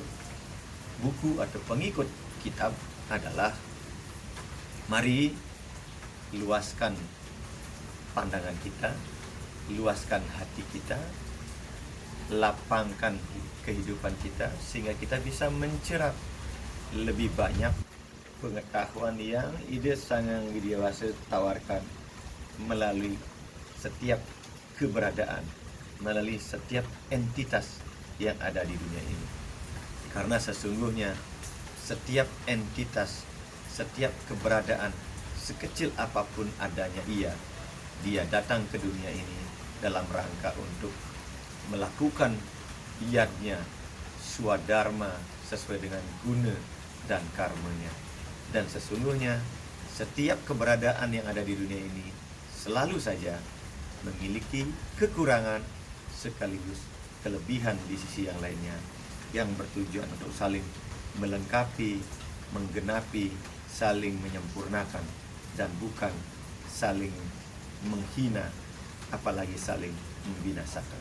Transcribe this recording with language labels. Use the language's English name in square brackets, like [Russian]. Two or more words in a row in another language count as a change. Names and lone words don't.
[Indonesian] buku atau pengikut kitab adalah, mari luaskan pandangan kita, luaskan hati kita, lapangkan kehidupan kita, sehingga kita bisa mencerap lebih banyak pengetahuan yang ide Sang Hyang Widiwasa tawarkan melalui setiap keberadaan, melalui setiap entitas yang ada di dunia ini. Karena sesungguhnya setiap entitas, setiap keberadaan, sekecil apapun adanya dia datang ke dunia ini dalam rangka untuk melakukan yadnya swadharma sesuai dengan guna dan karmanya. Dan sesungguhnya setiap keberadaan yang ada di dunia ini selalu saja memiliki kekurangan sekaligus kelebihan di sisi yang lainnya, yang bertujuan untuk saling melengkapi, menggenapi, saling menyempurnakan, dan bukan saling menghina, apalagi saling membinasakan.